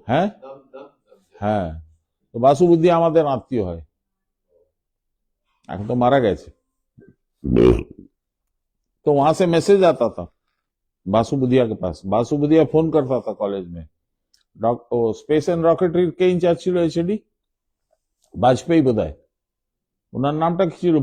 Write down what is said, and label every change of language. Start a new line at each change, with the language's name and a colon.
Bangla: হ্যাঁ হ্যাঁ, তো বাসু বুধিয়া আমাদের আত্মীয় হয়, এখন তো মারা গেছে।
Hindi: तो वहां से मैसेज आता था बासु बुधिया के पास। बासु बुधिया फोन करता था कॉलेज में। स्पेस एंड रॉकेटरी के इंचार्ज
Bangla: ছিল एचडी বাজপেয়ী বোধহয়, ওনার নামটা কি ছিল?